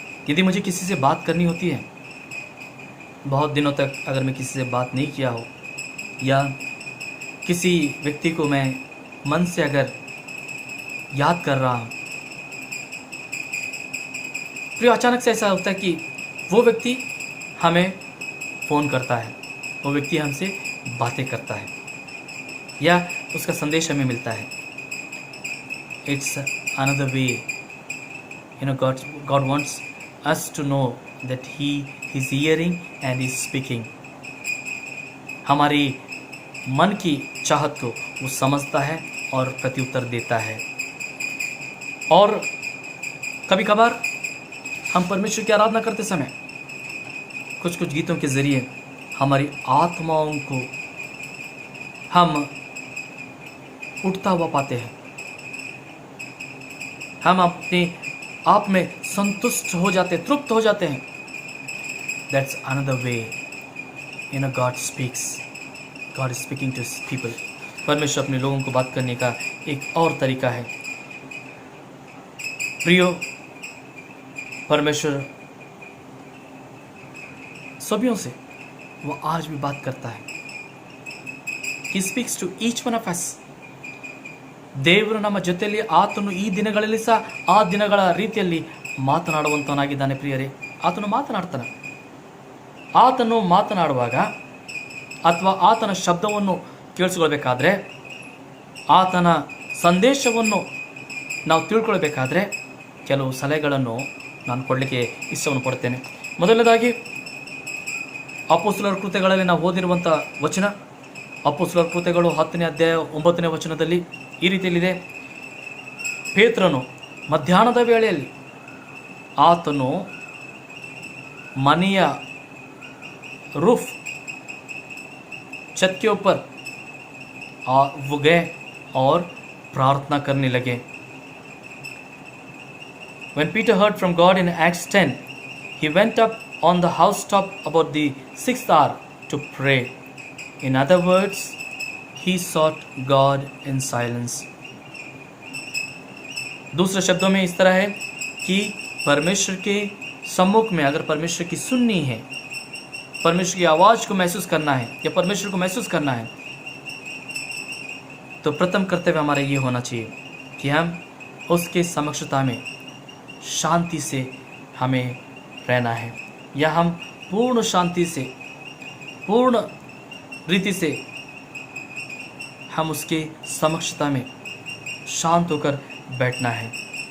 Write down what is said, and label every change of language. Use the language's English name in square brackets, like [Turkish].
[Hindi] यदि मुझे किसी से बात करनी होती है, बहुत दिनों तक अगर मैं किसी से बात नहीं किया हो या किसी व्यक्ति को मैं मन से अगर याद कर रहा हूँ, फिर अचानक से ऐसा होता है कि वो व्यक्ति हमें फ़ोन करता है, वो व्यक्ति हमसे बातें करता है या उसका संदेश हमें मिलता है. [English] It's another way. God wants us to know that He is hearing and is speaking. [Hindi] हमारी मन की चाहत को वो समझता है और प्रत्युत्तर देता है. और कभी कभार हम परमेश्वर की आराधना करते समय कुछ गीतों के ज़रिए हमारी आत्माओं को हम उठता हुआ पाते हैं. हम अपने आप में संतुष्ट हो जाते, तृप्त हो जाते हैं. [English] That's another way. God speaks. God is speaking to His people. [Hindi] परमेश्वर अपने लोगों को बात करने का एक और तरीका है. प्रियो, परमेश्वर सभी से वो आज भी बात करता है. [English] He speaks to each one of us. [Kannada] ದೇವರು ನಮ್ಮ ಜೊತೆಯಲ್ಲಿ ಆತನು ಈ ದಿನಗಳಲ್ಲಿ ಸಹ ಆ ದಿನಗಳ ರೀತಿಯಲ್ಲಿ ಮಾತನಾಡುವಂತನಾಗಿದ್ದಾನೆ. ಪ್ರಿಯರೇ, ಆತನು ಮಾತನಾಡ್ತಾನೆ. ಆತನು ಮಾತನಾಡುವಾಗ ಅಥವಾ ಆತನ ಶಬ್ದವನ್ನು ಕೇಳಿಸ್ಕೊಳ್ಬೇಕಾದ್ರೆ, ಆತನ ಸಂದೇಶವನ್ನು ನಾವು ತಿಳ್ಕೊಳ್ಬೇಕಾದ್ರೆ ಕೆಲವು ಸಲಹೆಗಳನ್ನು ನಾನು ಕೊಡಲಿಕ್ಕೆ ಇಷ್ಟವನ್ನು ಪಡ್ತೇನೆ. ಮೊದಲನೇದಾಗಿ ಅಪೊಸ್ತಲರ ಕೃತ್ಯಗಳಲ್ಲಿ ನಾವು ಓದಿರುವಂಥ ವಚನ, ಅಪೊಸ್ತಲರ ಕೃತ್ಯಗಳು 10ನೇ ಅಧ್ಯಾಯ 9ನೇ ವಚನದಲ್ಲಿ ಈ ರೀತಿಯಲ್ಲಿದೆ. ಪೇತ್ರನು ಮಧ್ಯಾಹ್ನದ ವೇಳೆಯಲ್ಲಿ ಆತನು ಮನೆಯ [Hindi] रूफ छत के ऊपर वो गए और प्रार्थना करने लगे. [English] When Peter heard from God in Acts 10, he went up on the housetop about the 6th hour to pray. In other words, he sought God in silence. [Hindi] दूसरे शब्दों में इस तरह है कि परमेश्वर के सम्मुख में अगर परमेश्वर की सुननी है, परमेश्वर की आवाज़ को महसूस करना है या परमेश्वर को महसूस करना है, तो प्रथम कर्तव्य हमारा ये होना चाहिए कि हम उसके समक्षता में शांति से हमें रहना है, या हम पूर्ण शांति से, पूर्ण रीति से हम उसके समक्षता में शांत होकर बैठना है.